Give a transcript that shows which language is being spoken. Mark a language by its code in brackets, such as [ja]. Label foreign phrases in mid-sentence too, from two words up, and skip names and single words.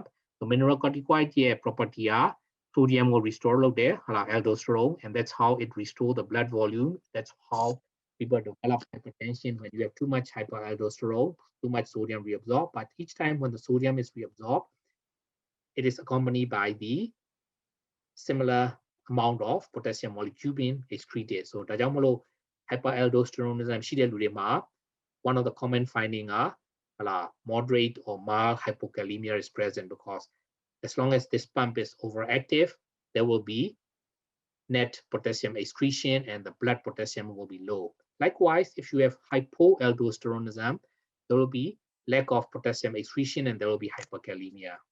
[en] The mineralocorticoid property are sodium will restore there, aldosterone, and that's how it restores the blood volume. That's how people develop hypertension when you have too much hyperaldosterone, too much sodium reabsorbed. But each time when the sodium is reabsorbed, it is accompanied by the similar amount of potassium molecule being excreted. So [my] ဒါကြောင့်မလို့ [en] hyperaldosteronism [my] ရှိတဲ့လူတွေမှာ [en] one of the common findings are moderate or mild hypokalemia is present, because as long as this pump is overactive, there will be net potassium excretion and the blood potassium will be low. Likewise, if you have hypoaldosteronism, there will be lack of potassium excretion, and there will be hyperkalemia.